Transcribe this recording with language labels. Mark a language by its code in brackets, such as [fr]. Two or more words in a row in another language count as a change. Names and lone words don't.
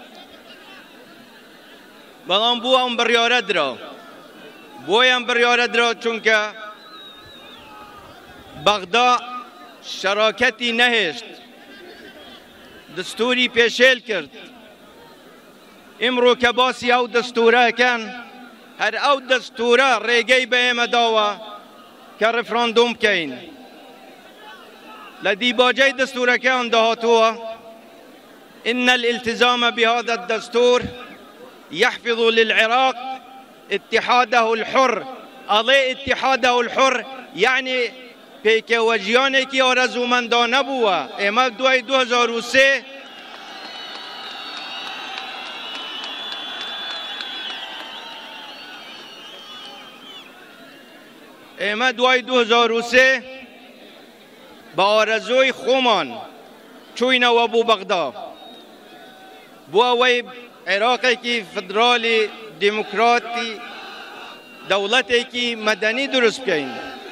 [ckb] بەڵام بۆ ئەم بڕیارە درا، بۆیان بڕیارە درا چونکە بەغدا شەراکەتی نەهێشت، دستوری پێشێل کرد. ئیمڕۆ کە باسی ئەو دەستورەکەن، هەر ئەو دەستورە ڕێگەی بە ئێمە داوە کە ڕفراندۆم بکەین. لە دیباجەی دەستورەکەیان داهاتووە [ar] إن الالتزام بهذا الدستور يحفظ للعراق اتحاده الحر. [ckb] ئەڵێ [ar] اتحاده الحر [ckb] یعنی پێکەوەژیانێکی ئارەزومەندانە بووە. ئێمە دوای 2003 بە ئارەزۆی خۆمان چووینەوە بۆ بەغدا بۆ ئەوەی عێراقێکی فدرالی دیموکراتی دەوڵەتێکی مەدەنی دروست بکەین.